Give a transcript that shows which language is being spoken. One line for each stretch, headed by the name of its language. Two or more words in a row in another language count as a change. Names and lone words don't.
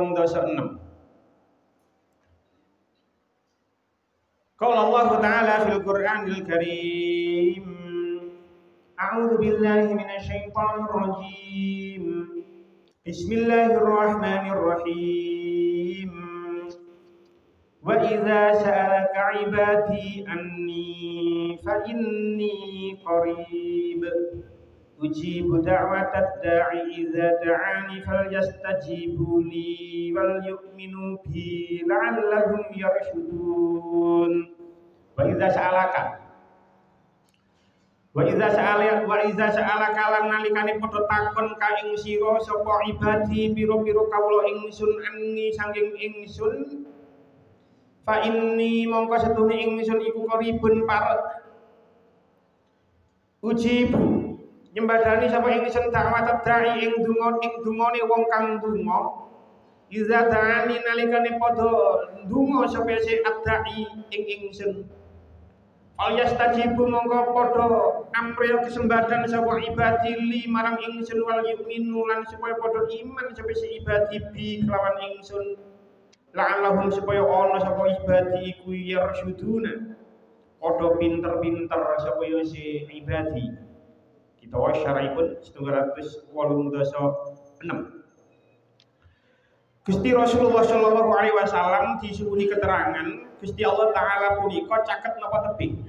Arabic: قال الله تعالى في القرآن الكريم، أعوذ بالله من الشيطان الرجيم. بسم الله الرحمن الرحيم. وإذا سألك عبادي عني فإني قريب أجيب دعوة الداع إذا دعان فليستجيبوا لي وليؤمنوا بي لعلهم يرشدون. وإذا سألك
Javanese: lan nalikane padha takon ka ing sira sapa ibadi pira-pira kawula ingsun anni saking ingsun
Arabic: فإني
Javanese: mongko setune ingsun iku qaribun parek ujibu nyembadani sapa ingsun
Arabic: دعوة الداع
Javanese: ing dungane wong kang donga
Arabic: إذا دعان
Javanese: nalikane padha ndonga sapa si ad-da'i ing ingsun falyastajibu mongko padha amrih kesembadan sapa ibadi li marang ingsun
Arabic: وليؤمنوا
Javanese: lan supaya padha iman sapa si ibadi bi kelawan ingsun la'allahum supaya ana sapa ibadi iku yarsyuduna padha pinter-pinter sapa si ibadi. Kita wasyaraipun 986. Gusti Rasulullah
Arabic: صلى الله عليه وسلم
Javanese: disuwuni keterangan Gusti Allah taala punika caket napa tebing.